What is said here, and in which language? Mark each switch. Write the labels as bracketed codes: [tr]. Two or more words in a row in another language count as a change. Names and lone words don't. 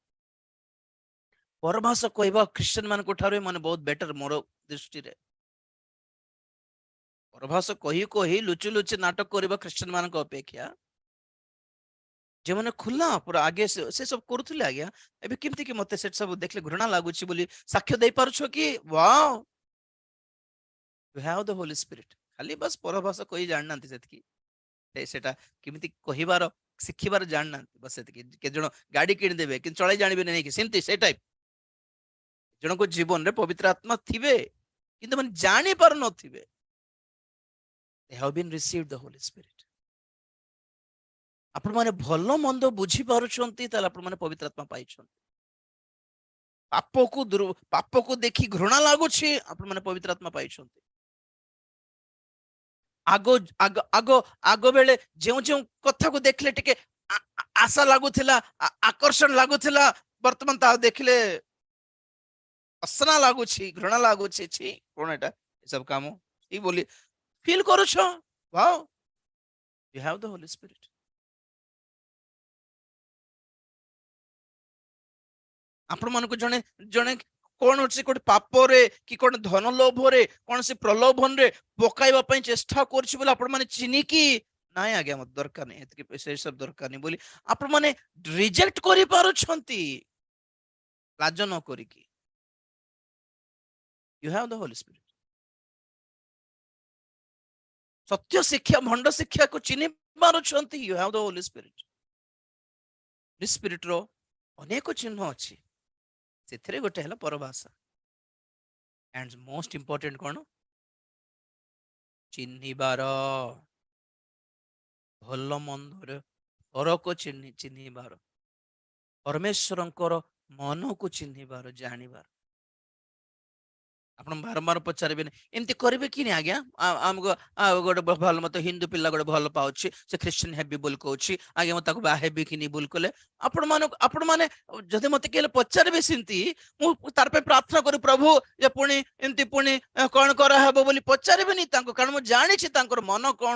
[or] ପରଭାଷା କହିବା ଖ୍ରୀଷ୍ଟିଆନ ମାନଙ୍କ ଠାରୁ ମାନେ ବହୁତ ବେଟର ମୋର ଦୃଷ୍ଟିରେ। ପରଭାଷା କହି କହି ଲୁଚି ଲୁଚି ନାଟକ କରିବା ଖ୍ରୀଷ୍ଟିଆନ ମାନଙ୍କ ଅପେକ୍ଷା ଯେଉଁମାନେ ଖୋଲା ପୁରା ଆଗେ ସେ ସବୁ କରୁଥିଲେ, ଆଜ୍ଞା ଏବେ କେମିତି କି ମତେ ସେ ସବୁ ଦେଖିଲେ ଘୃଣା ଲାଗୁଛି ବୋଲି ସାକ୍ଷ୍ୟ ଦେଇପାରୁଛ କି? ୱାଓ, [en] you have the Holy Spirit। [or] ଖାଲି ବାସ୍ ପରଭାଷା କହି ଜାଣିନାହାନ୍ତି ସେତିକି, ସେଟା କେମିତି କହିବାର ଶିଖିବାର ଜାଣିନାହାନ୍ତି ବାସ୍ ସେତିକି। କେତେ ଜଣ ଗାଡି କିଣିଦେବେ କିନ୍ତୁ ଚଳେଇ ଜାଣିବେନି ନାଇକି, ସେମିତି ସେ ଟାଇପ। ଜଣଙ୍କ ଜୀବନରେ ପବିତ୍ର ଆତ୍ମା ଥିବେ କିନ୍ତୁ ମାନେ ଜାଣି ପାରୁନଥିବେ। [en] they have been received the Holy Spirit। [or] ଆପଣ ମାନେ ଭଲ ମନ୍ଦ ବୁଝି ପାରୁଛନ୍ତି ତାହେଲେ ଆପଣ ମାନେ ପବିତ୍ର ଆତ୍ମା ପାଇଛନ୍ତି। ପାପକୁ ଦେଖି ଘୃଣା ଲାଗୁଛି, ଆପଣ ମାନେ ପବିତ୍ର ଆତ୍ମା ପାଇଛନ୍ତି। ଆଗ ଆଗ ଆଗ ଆଗ ବେଳେ ଯେଉଁ ଯେଉଁ କଥାକୁ ଦେଖିଲେ ଟିକେ ଆଶା ଲାଗୁଥିଲା, ଆକର୍ଷଣ ଲାଗୁଥିଲା, ବର୍ତ୍ତମାନ ତା ଦେଖିଲେ ଅସନା ଲାଗୁଛି, ଘୃଣା ଲାଗୁଛି। ଛି, କଣ ଏଟା ଏସବୁ କାମ ଏଇ ବୋଲି ଫିଲ୍ କରୁଛ? ୱାଓ, [en] you have the Holy Spirit। [or] ଆପଣ ମାନଙ୍କୁ ଜଣେ ଜଣେ କୌଣସି ଗୋଟେ ପାପରେ କି କଣ ଧନ ଲୋଭରେ କୌଣସି ପ୍ରଲୋଭନରେ ପକାଇବା ପାଇଁ ଚେଷ୍ଟା କରୁଛି ବୋଲି ଆପଣ ମାନେ ଚିହ୍ନିକି ନାଇଁ ଆଜ୍ଞା ମତେ ଦରକାର ନାହିଁ, ଏତିକି ସେ ସବୁ ଦରକାର ନାହିଁ ବୋଲି ଆପଣ ମାନେ ରିଜେକ୍ଟ କରିପାରୁଛନ୍ତି ଲାଜ ନ କରିକି। [en] you have the Holy Spirit। [or] ସତ୍ୟ ଶିକ୍ଷା ଭଣ୍ଡ ଶିକ୍ଷାକୁ ଚିହ୍ନି ପାରୁଛନ୍ତି, [en] you have the Holy Spirit। [or] Holy Spirit ର ଅନେକ ଚିହ୍ନ ଅଛି, ସେଥିରେ ଗୋଟେ ହେଲା ପରଭାଷା। [en] and most important କଣ? [or] ଚିହ୍ନିବାର, ଭଲ ମନ୍ଦରେ ଫରକ ଚିହ୍ନିବାର, ପରମେଶ୍ୱରଙ୍କର ମନକୁ ଚିହ୍ନିବାର, ଜାଣିବାର। ଆପଣ ବାରମ୍ବାର ପଚାରିବେନି ଏମିତି କରିବେ କି ନି ଆଜ୍ଞା, ଆମକୁ ଗୋଟେ ଭଲ ମତେ ହିନ୍ଦୁ ପିଲା ଗୋଟେ ଭଲ ପାଉଛି, ସେ ଖ୍ରୀଷ୍ଟିଆନ ହେବି ବୋଲି କହୁଛି, ଆଜ୍ଞା ମୁଁ ତାକୁ ବାହା ହେବି କି ନି ବୋଲି କଲେ ଆପଣ ମାନେ ଯଦି ମତେ କିଏ ପଚାରିବେ ସେମିତି, ମୁଁ ତାର ପାଇଁ ପ୍ରାର୍ଥନା କରୁ ପ୍ରଭୁ ଯେ ପୁଣି ଏମିତି ପୁଣି କଣ କରାହବ ବୋଲି ପଚାରିବେନି ତାଙ୍କୁ, କାରଣ ମୁଁ ଜାଣିଛି ତାଙ୍କର ମନ କଣ।